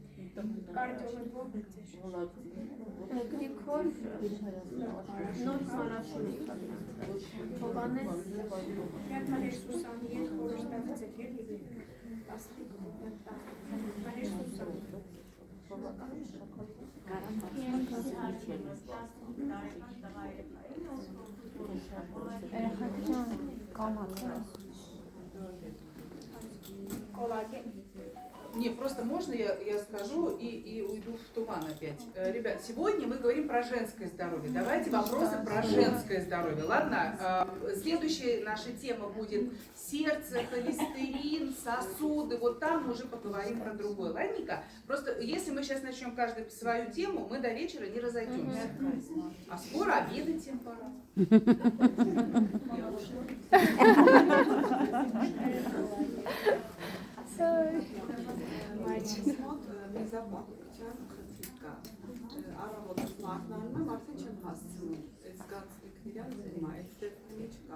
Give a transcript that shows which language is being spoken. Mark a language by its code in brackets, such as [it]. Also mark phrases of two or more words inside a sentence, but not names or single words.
[hy] Կարդիոլոգով եք ձեր։ Գրիգոր նոր մարաշունի Հովանես Մաներ Սուսանի հետ խորհրդակցեք էլի 10 Մաներ Սուսան Коллаген. [ru] Не, просто можно я скажу и уйду в туман опять. Ребят, сегодня мы говорим про женское здоровье. Давайте вопросы про женское здоровье. Ладно? Следующая наша тема будет сердце, холестерин, сосуды. Вот там мы уже поговорим про другое. Ладненько? Просто если мы сейчас начнем каждый свою тему, мы до вечера не разойдемся. А скоро обедать им пора. [hy] Մեզապահության խնդիր կա։ Առավոտից մատնանում եմ, արդեն չեմ հասցնում։ Այդ զգացիքն իրան ձեմ է, այդ դեպքում չկա։